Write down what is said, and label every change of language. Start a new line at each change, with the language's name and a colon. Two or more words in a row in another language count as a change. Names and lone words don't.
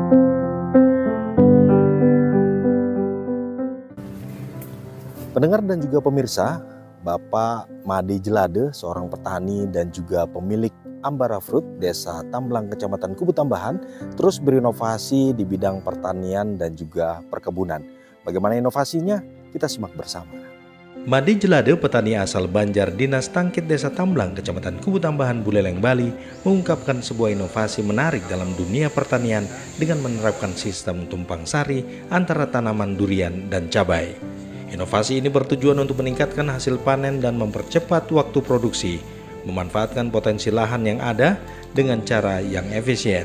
Indonesian: Pendengar dan juga pemirsa, Bapak Made Jelade, seorang petani dan juga pemilik Ambara Fruit, Desa Tamblang, Kecamatan Kubu Tambahan, terus berinovasi di bidang pertanian dan juga perkebunan. Bagaimana inovasinya? Kita simak bersama. Made Jelade, petani asal Banjar Dinas Tangkit, Desa Tamblang, Kecamatan Kubu Tambahan, Buleleng, Bali, mengungkapkan sebuah inovasi menarik dalam dunia pertanian dengan menerapkan sistem tumpang sari antara tanaman durian dan cabai. Inovasi ini bertujuan untuk meningkatkan hasil panen dan mempercepat waktu produksi, memanfaatkan potensi lahan yang ada dengan cara yang efisien.